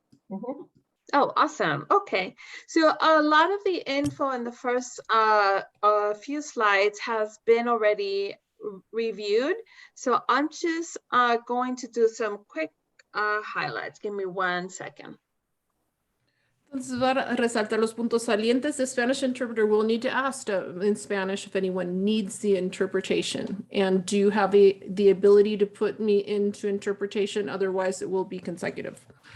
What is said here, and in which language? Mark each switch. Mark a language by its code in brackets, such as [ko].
[en] Mm-hmm. Oh, awesome. Okay. So a lot of the info in the first few slides has been already reviewed. So I'm just going to do some quick highlights. Give me 1 second. [es] Entonces va a resaltar los puntos salientes. [en] The Spanish interpreter will need to ask in Spanish if anyone needs the interpretation. And do you have the ability to put me into interpretation? Otherwise, it will be consecutive.